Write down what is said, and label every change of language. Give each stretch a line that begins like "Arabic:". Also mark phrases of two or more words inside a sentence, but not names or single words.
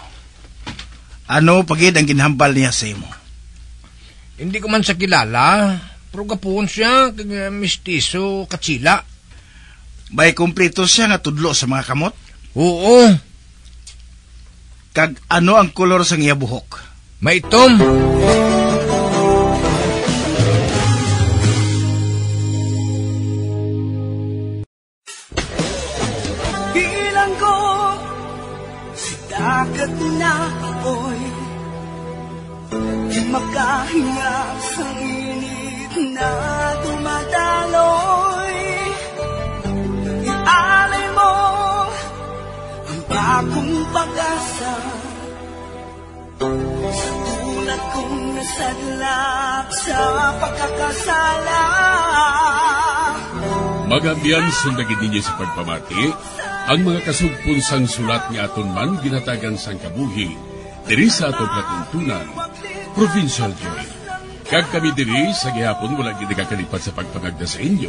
Hiligaynon: Ano pagid ang ginhambal niya sa imo? Hindi ko man sa kilala, pero gapon siya, mistiso, katsila. May kumpleto siya nga tudlo sa mga kamot? Oo, Kag ano ang kolor sang iya buhok? maitom.
Filipino: Bilang ko sa dagat na apoy, di makahinga sa init na dumadaloy. Ialay mo ang bagong pag-asa sa tulad kong nasadlak sa pagkakasala.
Hiligaynon: Magabiyan sundagin ninyo sa pagpamati, ang mga kasugpunsang sulat ni aton man ginatagan sang kabuhi, diri sa atong katuntunan, Provincial Joy. Kag kami diri sa gihapon wala gid nakakalipat sa pagpangagda sa inyo.